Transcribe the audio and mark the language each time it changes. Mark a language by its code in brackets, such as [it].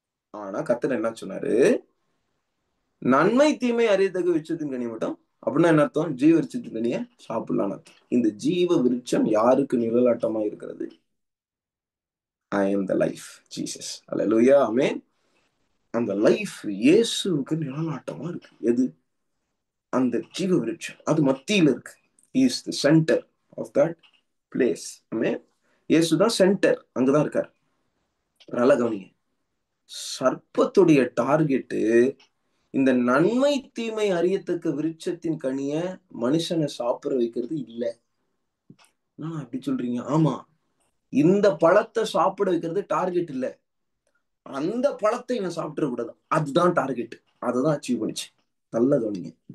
[ta] ஆனா கர்த்தர் என்ன சொன்னாரு, நன்மை தீமை அறியத்தக்க விருட்சத்தின் கனி மட்டும், அப்படின்னா என்ன அர்த்தம், ஜீவ விருட்சத்தின் கனியை சாப்பிடலாம் அர்த்தம். இந்த ஜீவ விருட்சம் யாருக்கு நிழலாட்டமா இருக்கிறது? [en] I am the life, Jesus. Hallelujah, amen. [ta] அந்த லைஃப் இயேசுவுக்கு நிழலாட்டமா இருக்கு. எது? அந்த ஜீவ விருட்சம் அது மத்தியில இருக்கு. [en] He is the center of that place. [ta] ஆமென். இயேசுதான் சென்டர், அங்கதான் இருக்கார். நல்ல கவனிங்க. சர்ப்பத்துடைய டார்கெட்டு இந்த நன்மை தீமை அறியத்தக்க விருட்சத்தின் கனிய மனுஷனை சாப்பிட வைக்கிறது இல்ல. அப்படி சொல்றீங்க? ஆமா, இந்த பழத்தை சாப்பிட வைக்கிறது டார்கெட் இல்ல, அந்த பழத்தை இவன் சாப்பிட கூடாது, அதுதான் டார்கெட். அதுதான் அச்சீவ் பண்ணிச்சு. நல்ல கவனிங்க.